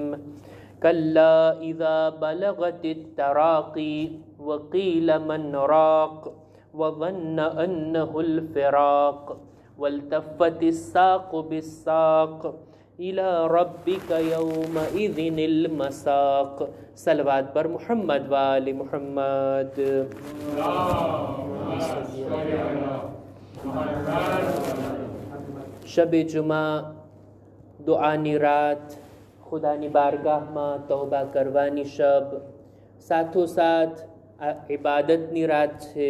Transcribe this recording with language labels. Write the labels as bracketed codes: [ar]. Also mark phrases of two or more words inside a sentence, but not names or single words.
[ar] كلا إذا بلغت التراقي وقيل من راق وظن أنه الفراق والتفت الساق بالساق إلى ربك يومئذ المساق. [ur] صلوات پر محمد وآل محمد. [gu] શબ જુમા દુઆની રાત, ખુદાની બારગાહમાં તૌબા કરવાની શબ, સાથોસાથ આ ઇબાદતની રાત છે.